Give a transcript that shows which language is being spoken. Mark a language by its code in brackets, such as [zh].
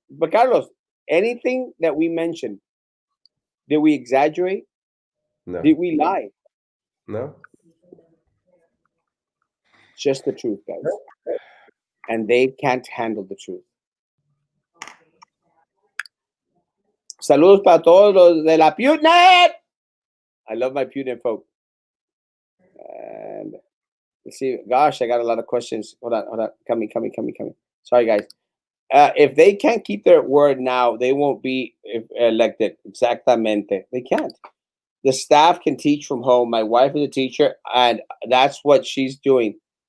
[en] But Carlos, anything that we mentioned, did we exaggerate? No. Did we lie? No. Just the truth, guys. And they can't handle the truth. [es] Saludos para todos los de la PewNet. [en] I love my PewNet folk. And let's see. Gosh, I got a lot of questions. Hold on. Coming. Sorry, guys. If they can't keep their word now, they won't be elected. Exactamente. They can't. The staff can teach from home. My wife is a teacher, and that's what she's doing.